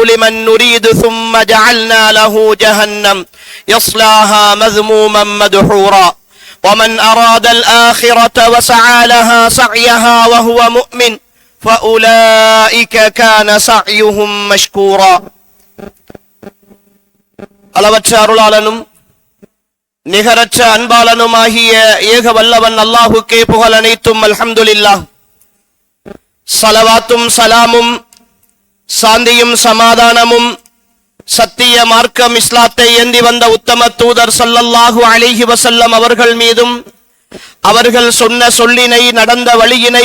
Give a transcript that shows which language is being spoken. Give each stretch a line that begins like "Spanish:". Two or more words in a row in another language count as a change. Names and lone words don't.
Arabic: لمن نريد ثم جعلنا له جهنم يصلاها مذموما مدحورا ومن أراد الآخرة وسعى لها سعيها وهو مؤمن فأولئك كان سعيهم مشكورا
Tamil: அளவற்ற அருளாளனும் நிகரற்ற அன்பாளனுமாகிய ஏக வல்லவன் அல்லாஹுக்கே புகழ் அனைத்தும் அல்ஹம்துலில்லாஹ். ஸலவாத்தும் சலாமும் சாந்தியும் சமாதானமும் சத்திய மார்க்கம் இஸ்லாத்தை ஏந்தி வந்த உத்தம தூதர்
Arabic: صلى الله عليه وسلم
Tamil: அவர்கள் மீதும் அவர்கள் சொன்ன சொல்லினை நடந்த வழியினை